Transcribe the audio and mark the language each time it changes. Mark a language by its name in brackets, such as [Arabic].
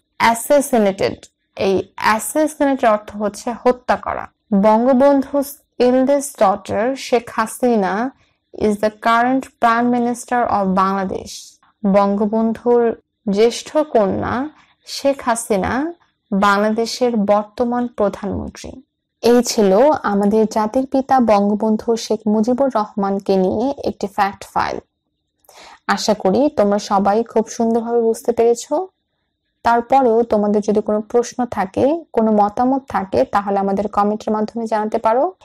[Bangla] Assassinated, এই অ্যাসাসিনেটের অর্থ হচ্ছে হত্যা করা। [English] বঙ্গবন্ধু's eldest daughter Sheikh Hasina is the current Prime Minister of Bangladesh. [Bangla] বঙ্গবন্ধুর জ্যেষ্ঠ কন্যা শেখ হাসিনা বাংলাদেশের বর্তমান প্রধানমন্ত্রী। এই ছিল আমাদের জাতির পিতা বঙ্গবন্ধু শেখ মুজিবুর রহমানকে নিয়ে একটি ফ্যাক্ট ফাইল। আশা করি তোমরা সবাই খুব সুন্দরভাবে বুঝতে পেরেছো। তারপরেও তোমাদের যদি কোনো প্রশ্ন থাকে, কোনো মতামত থাকে, তাহলে আমাদের কমেন্টের মাধ্যমে জানাতে পারো।